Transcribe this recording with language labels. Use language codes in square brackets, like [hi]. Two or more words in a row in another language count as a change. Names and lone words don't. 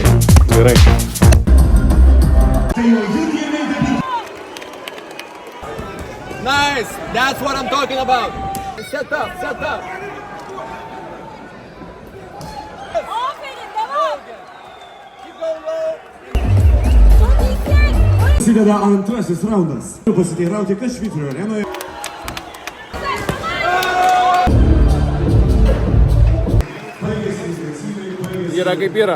[lt] Gerai. [en] Nice! That's what I'm talking about! Set up, set up! [lt] Prasideda antrasis raundas. Pasiteirauti, kas Švyturio arenoje. Yra kaip yra.